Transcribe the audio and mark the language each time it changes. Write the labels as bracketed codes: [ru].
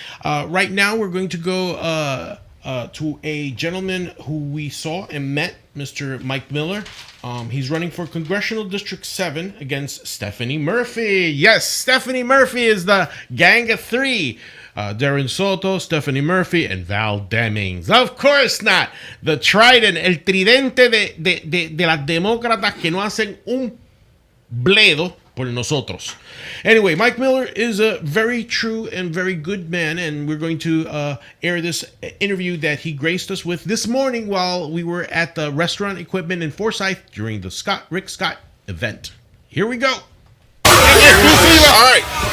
[en] Right now, we're going to go to a gentleman who we saw and met, Mr. Mike Miller. He's running for Congressional District 7 against Stephanie Murphy. Yes, Stephanie Murphy is the gang of three. Darren Soto, Stephanie Murphy, and Val Demings. Of course not. The trident, [es] el tridente de las demócratas que no hacen un bledo por nosotros. [en] Anyway, Mike Miller is a very true and very good man, and we're going to air this interview that he graced us with this morning while we were at the Restaurant Equipment in Forsyth during the Rick Scott event. Here we go. All right.